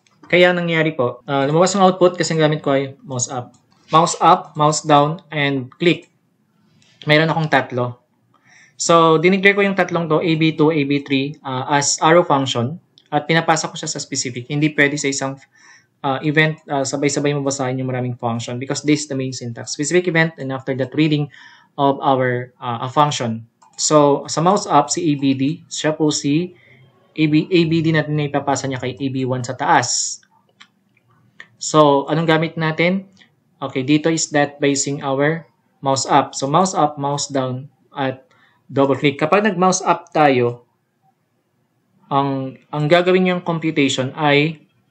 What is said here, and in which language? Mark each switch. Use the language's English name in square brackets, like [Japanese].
[Filipino] Kaya nangyari po, lumabas ang output kasi ang gamit ko ay mouse up. [English] Mouse up, mouse down, and click. [Filipino] Mayroon akong tatlo. So, dineclare ko yung tatlong to, AB2, AB3, as arrow function. At pinapasa ko siya sa specific. Hindi pwede sa isang event, sabay-sabay mabasahin yung maraming function [English] because this is the main syntax. Specific event and after that reading of our function. [Filipino] So, sa mouse up, si ABD, siya po si ABD natin na ipapasa niya kay AB1 sa taas. So, anong gamit natin? Okay, dito [English] is that by using our mouse up. [Filipino] So, mouse up, mouse down, at double click. Kapag nag-mouse up tayo, ang gagawin niyang computation ay